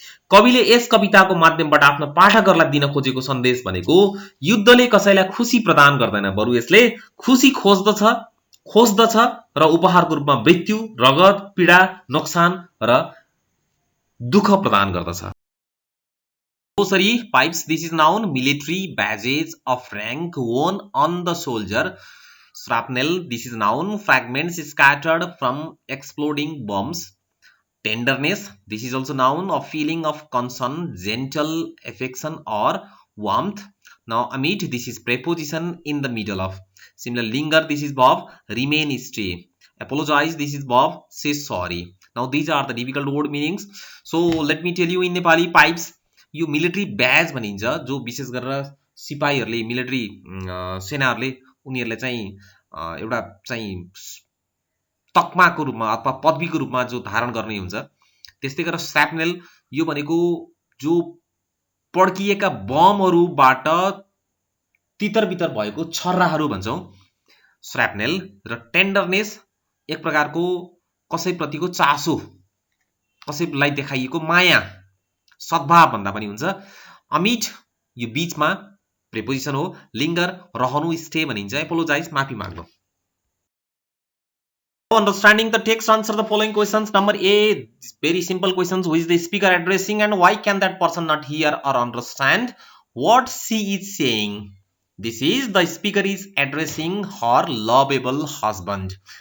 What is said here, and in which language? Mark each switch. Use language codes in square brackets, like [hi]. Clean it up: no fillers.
[ne] कविले यस कविताको माध्यमबाट आफ्नो पाठकहरूलाई दिन खोजेको सन्देश भनेको युद्धले कसैलाई खुशी प्रदान गर्दैन, बरु यसले खुशी खोज्दछ र उपहारको रूपमा मृत्यु, रगत, पीडा, नोक्सान र दुःख प्रदान गर्दछ। [en] Glossary pipes. This is noun. Military badges of rank worn on the soldier. Shrapnel. This is noun. Fragments scattered from exploding bombs. Tenderness. This is also noun. A feeling of concern, gentle affection or warmth. Now amid. This is preposition in the middle of. Similarly, linger. This is verb. Remain, stay. Apologize. This is verb. Say sorry. Now these are the difficult word meanings. So let me tell you in Nepali. Pipes. [ne] यो military ब्याज भनिन्छ, जो विशेष गरेर सिपाहीहरूले military सेनाहरूले उनीहरूले चाहिँ एउटा चाहिँ तकमाको रूपमा अथवा पदवीको रूपमा जो धारण गर्ने हुन्छ। त्यस्तै गरेर स्याप्नेल यो भनेको जो पड्किएका बमहरूबाट तितर-बितर भएको छर्राहरू भन्छौं स्याप्नेल। र टेन्डरनेस एक प्रकारको कसैप्रतिको चासो, कसैलाई देखाइएको माया, सद्भाव भन्दा पनि हुन्छ। अमिट यो बीचमा प्रिपोजिसन हो। लिंगर रहनु, स्टे भनिन्छ। एपोलोजाइज माफी माग्नु। [en] Understanding the text, answer the following questions. Number A, very simple questions. Who is the speaker addressing and why can that person not hear or understand what she is saying? This is the speaker is addressing her lovable husband.